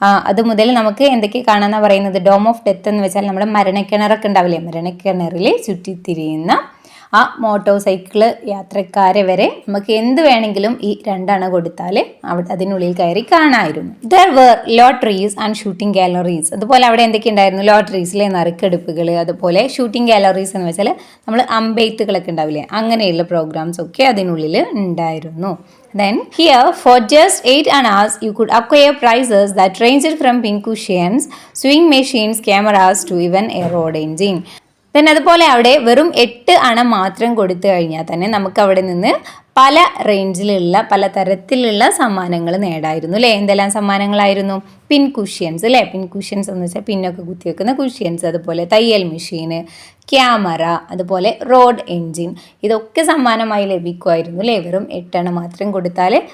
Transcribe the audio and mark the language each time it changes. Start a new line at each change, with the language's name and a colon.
Malayalam: അതുമുതൽ നമുക്ക് എന്തൊക്കെ കാണാമെന്നാണ് പറയുന്നത്? ഡോം ഓഫ് ഡെത്ത് എന്ന് വെച്ചാൽ നമ്മുടെ മരണക്കിണറൊക്കെ ഉണ്ടാവില്ലേ, മരണക്കിണറിൽ ചുറ്റിത്തിരിയുന്ന ആ മോട്ടോർ സൈക്കിള് യാത്രക്കാരെ വരെ നമുക്ക് എന്ത് വേണമെങ്കിലും ഈ 2 അണ കൊടുത്താൽ അവിടെ അതിനുള്ളിൽ കയറി കാണാമായിരുന്നു.
English: There were lotteries and shooting galleries.
Malayalam: അതുപോലെ അവിടെ എന്തൊക്കെ ഉണ്ടായിരുന്നു? ലോട്ടറീസിലെ നറുക്കെടുപ്പുകൾ, അതുപോലെ ഷൂട്ടിംഗ് ഗാലറീസ് എന്ന് വെച്ചാൽ നമ്മൾ അമ്പെയ്ത്തുകളൊക്കെ ഉണ്ടാവില്ലേ, അങ്ങനെയുള്ള പ്രോഗ്രാംസ് ഒക്കെ അതിനുള്ളിൽ ഉണ്ടായിരുന്നു.
English: Then here for just 8 annas you could acquire prizes that ranged from pink cushions, swing machines, cameras to even a road engine.
Malayalam: Then അതുപോലെ അവിടെ വെറും 8 അണ മാത്രം കൊടുത്തു കഴിഞ്ഞാൽ തന്നെ നമുക്ക് അവിടെ നിന്ന് പല റേഞ്ചിലുള്ള പല തരത്തിലുള്ള സമ്മാനങ്ങൾ നേടായിരുന്നു അല്ലേ. എന്തെല്ലാം സമ്മാനങ്ങളായിരുന്നു? പിൻ കുഷ്യൻസ് അല്ലേ. പിൻ കുഷ്യൻസ് എന്ന് വെച്ചാൽ പിന്നൊക്കെ കുത്തിവെക്കുന്ന കുഷ്യൻസ്, അതുപോലെ തയ്യൽ മെഷീന്, ക്യാമറ, അതുപോലെ റോഡ് എൻജിൻ, ഇതൊക്കെ സമ്മാനമായി ലഭിക്കുമായിരുന്നു അല്ലേ, വെറും 8 അണ മാത്രം കൊടുത്താൽ.